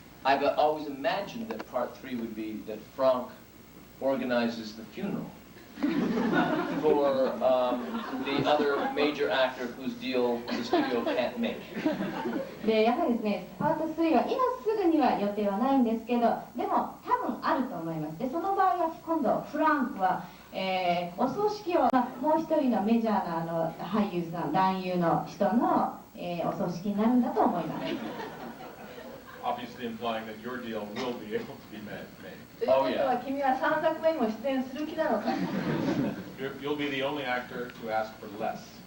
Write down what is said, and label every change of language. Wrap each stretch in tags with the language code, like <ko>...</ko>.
<en>I've always imagined that part 3 would be that Frank organizes the funeral for the other major actor whose deal the studio can't make.</en> <ja>でやはりですね、パート3は今すぐには予定はないんですけど、でも多分あると思います。でその場合は今度フランクは、お葬式をもう一人のメジャーな俳優さん、男優の人の、お葬式になるんだと思います。</ja> <en>Obviously implying that your deal will be able to be made.</en> <ja>ということは君は3作目にも出演する気なのか。</ja> <en>You'll be the only actor to ask for less.</en>